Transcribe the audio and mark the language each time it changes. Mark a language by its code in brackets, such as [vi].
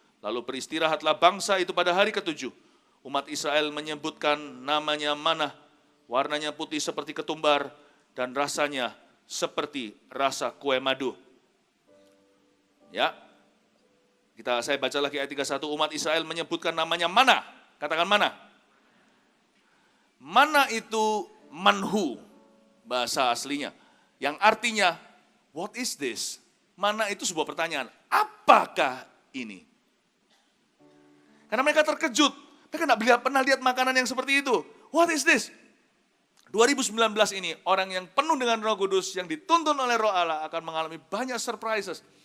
[id] Lalu beristirahatlah bangsa itu pada hari ke-7. Umat Israel menyebutkan namanya manah, warnanya putih seperti ketumbar, dan rasanya seperti rasa kue madu. Ya, saya baca lagi ayat 31, umat Israel menyebutkan namanya manah. Katakan manah. Manah itu manhu, bahasa aslinya. [en] Yang artinya, what is this? [id] Manah itu sebuah pertanyaan, apakah ini? Karena mereka terkejut, mereka tidak pernah lihat makanan yang seperti itu. [en] What is this? [id] 2019 ini, orang yang penuh dengan Roh Kudus, yang dituntun oleh Roh Allah akan mengalami banyak surprises.